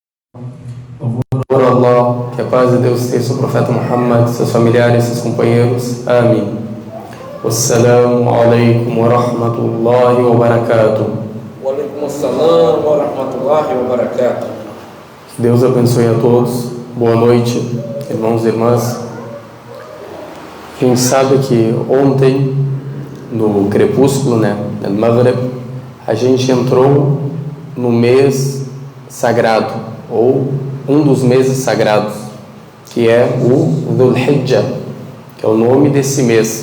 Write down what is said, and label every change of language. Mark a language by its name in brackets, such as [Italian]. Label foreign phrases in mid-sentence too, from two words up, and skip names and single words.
[Portuguese] Por Allah, que a paz de Deus esteja sobre o profeta Muhammad, seus familiares, seus companheiros. Amém. [Arabic] والسلام عليكم ورحمة الله وبركاته. وعليكم السلام ورحمة الله وبركاته. [Portuguese] Deus abençoe a todos. Boa noite, irmãos e irmãs. A gente sabe que ontem, no crepúsculo, no Maghrib, a gente entrou no mês sagrado, ou um dos meses sagrados, que é o Dhul Hijjah, que é o nome desse mês.